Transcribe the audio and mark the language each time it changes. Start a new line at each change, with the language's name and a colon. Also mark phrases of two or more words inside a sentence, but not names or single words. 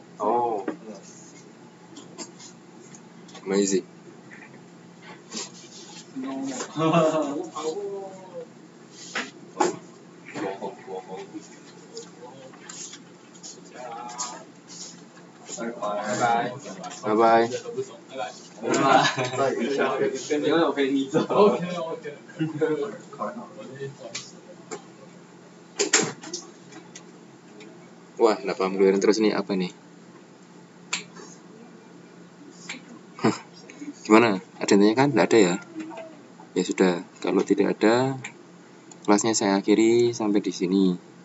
English: Oh. Amazing. Bye bye.
Chinese: 因为我陪你走。 OK。
Indonesian: Wah, nggak paham keluaran terus ini apa nih? Gimana? Ada yang tanya kan? Nggak ada ya? Ya sudah, kalau tidak ada, kelasnya saya akhiri sampai di sini.